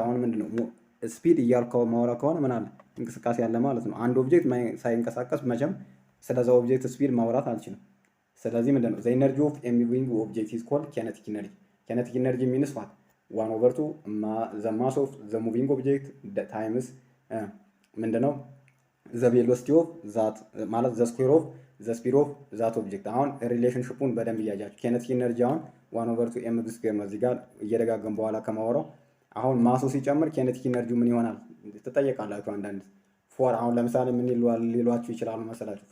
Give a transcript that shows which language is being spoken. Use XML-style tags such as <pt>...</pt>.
<am>አሁን ምንድነው ስፒድ እያልከው ማውራ ከሆነ ምን አለ? እንቅስቃሴ ያለ ማለት ነው። አንድ ኦብጀክት ሳይንቀሳቀስ መቼም ስለዛ ኦብጀክት ስፒድ ማውራት አልችልም። ስለዚህ ምንድነው</am> <en>the energy of a moving object is called kinetic energy። kinetic energy means what? 1/2 the mass of the moving object times ምንድነው ዘ ቬሎሲቲ ኦፍ ዛት ማለት ዘ ስኩዌር ኦፍ ዘ ስፒድ ኦፍ ዛት ኦብጀክት።</en> <am>አሁን ሪሌሽንሽፑን በደንብ እያያችሁ ኬኔቲክ ኢነርጂ አሁን 1/2 mv ስኩዌር ነው። እዚህ ጋር እየደጋገም በኋላ ከማወራው አሁን ማሱ ሲጨምር ኬኔቲክ ኢነርጂው ምን ይሆናል ትጠየቃላችሁ። አንዳንድ ፎር አሁን ለምሳሌ ምን ሊሏችሁ ይችላሉ መሰላችሁ?</am>